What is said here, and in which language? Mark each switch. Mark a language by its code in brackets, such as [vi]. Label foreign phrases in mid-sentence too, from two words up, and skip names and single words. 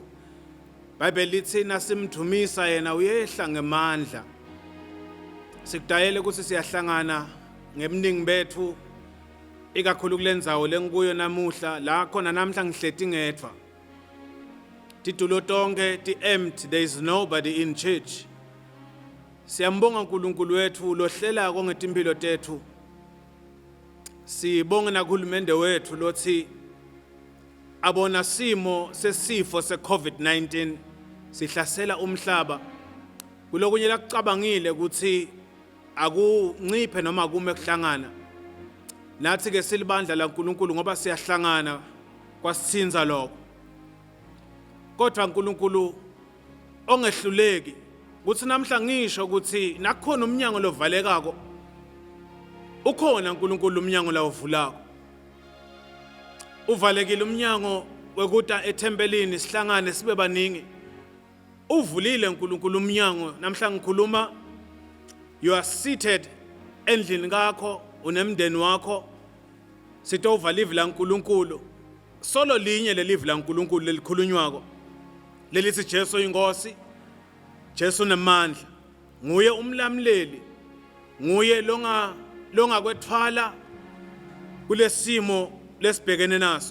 [ss] Bible lithi nasimdumisa yena uyehla ngemandla. Sikudayele ukuthi siyahlangana ngemningi bethu ikakhulu kulendzawo lengikuyo namuhla la khona namhla ngihleti ngedwa. Titulo tonke ti [en] empty, there is nobody in church. [ss] Siyambonga uNkulunkulu wethu lohlela ngetimpilo tethu. Sibonga nakuhulumende wethu lothi abona simo sesifo se-COVID-19 sihlasela umhlaba. Kulokunye lakucabangile ukuthi akunciphe noma kume kuhlangana. Nathi ke silibandla laNkulunkulu ngoba siyahlangana kwasithinza lokho. Kodwa uNkulunkulu ongehluleki ukuthi namhla ngisho ukuthi nakhona umnyango lovalekako. Ukhona uNkulunkulu umnyango la uvulako. Uvalekile umnyango wekuta ethempelini sihlangane sibe baningi. Uvulile uNkulunkulu umnyango namhla ngikhuluma. [en] You are seated [ss] endlini kakho unemndeni wakho. Sitova live la uNkulunkulu. Solo linye le live la uNkulunkulu lelikhulunywako. Lelithi Jesu inkosi. Jesu nemandla. Nguye umlamleli. Nguye longa kwethwala kulesimo lesibhekene naso.